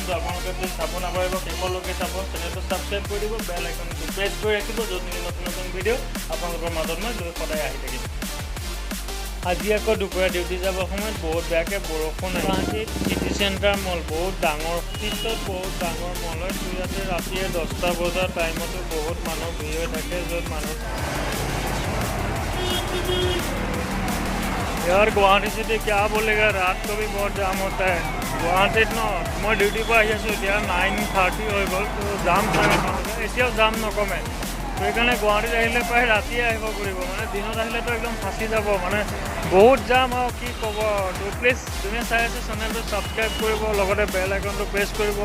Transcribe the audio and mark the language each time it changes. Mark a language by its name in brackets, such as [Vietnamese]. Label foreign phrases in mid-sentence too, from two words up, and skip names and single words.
[Assamese] তো আপোনালোকে প্লিজ চাব নাপাৰিব, শেষলৈকে চাব। চেনেলটো ছাবস্ক্ৰাইব কৰি দিব, [English] bell iconটো [Assamese] প্ৰেছ কৰি ৰাখিব, য'ত নেকি নতুন নতুন ভিডিঅ' আপোনালোকৰ মাজত মই লৈ সদায় আহি থাকিম। আজি আকৌ দুপৰীয়া ডিউটি যাবৰ সময়ত বহুত বেয়াকৈ বৰষুণ আহিল। গুৱাহাটীত চিটি চেণ্টাৰ মল বহুত ডাঙৰ, ফিল্ডত বহুত ডাঙৰ মল হয়। তো ইয়াতে ৰাতিয়ে 10টা বজাৰ টাইমতো বহুত মানুহ ভিৰ হৈ থাকে, য'ত মানুহ [Hindi] यार गुवाहाटी सिटी क्या बोलेगा, रात को भी बहुत जाम होता है [Assamese] गुवाहाटीत न। मैं डिউটিৰ পৰা আহি আছোঁ এতিয়া 9:30 হৈ গ'ল। তো জাম থাকে, এতিয়াও জাম নকমে। তো সেইকাৰণে গুৱাহাটীত আহিলে প্ৰায় ৰাতিয়ে আহিব পাৰিব, মানে দিনত আহিলেতো একদম ফাঁচি যাব, মানে বহুত জাম আৰু কি ক'ব। তো প্লিজ যোনে চাই আছে চেনেলটো ছাবস্ক্ৰাইব কৰিব, লগতে [English] bell iconটো [Assamese] প্ৰেছ কৰিব।